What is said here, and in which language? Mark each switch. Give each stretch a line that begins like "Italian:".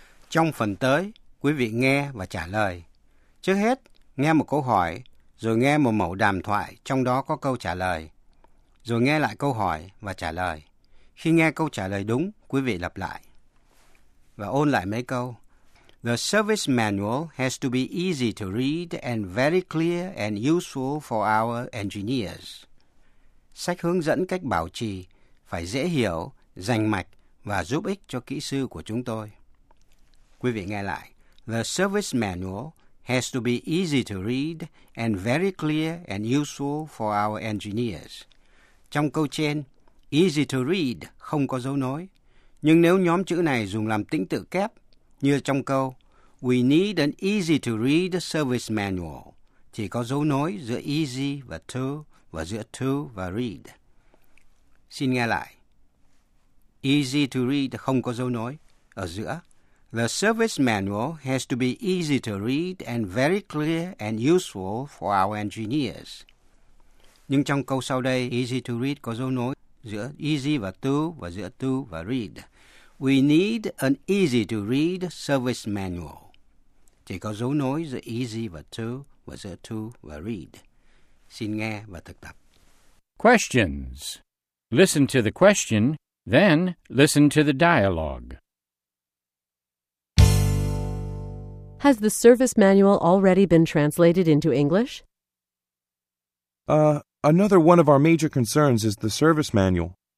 Vietnamese: Trong phần tới, quý vị nghe và trả lời. Trước hết, nghe một câu hỏi, rồi nghe một mẫu đàm thoại trong đó có câu trả lời. Rồi nghe lại câu hỏi và trả lời. Khi nghe câu trả lời đúng, quý vị lặp lại. Và ôn lại mấy câu.
English: The service manual has to be easy to read and very clear and useful for our engineers.
Vietnamese: Sách hướng dẫn cách bảo trì phải dễ hiểu, rành mạch và giúp ích cho kỹ sư của chúng tôi. Quý vị nghe lại.
English: The service manual has to be easy to read and very clear and useful for our engineers.
Vietnamese: Trong câu trên,
English: easy to read
Vietnamese: không có dấu nối. Nhưng nếu nhóm chữ này dùng làm tĩnh tự kép, như trong câu
English: We need an easy to read service manual,
Vietnamese: thì có dấu nối giữa easy và to và giữa to và read. Xin nghe lại.
English: Easy to read
Vietnamese: không có dấu nối ở giữa.
English: The service manual has to be easy to read and very clear and useful for our engineers.
Vietnamese: Nhưng trong câu sau đây,
English: easy to read
Vietnamese: có dấu nối giữa easy và to và giữa to và read.
English: We need an easy to read service manual.
Vietnamese: Chỉ có dấu nối giữa easy và to và read. Xin nghe và thực tập.
English: Questions. Listen to the question, then listen to the dialogue. Has the service manual already been translated into English? Another one of our major concerns is the service manual.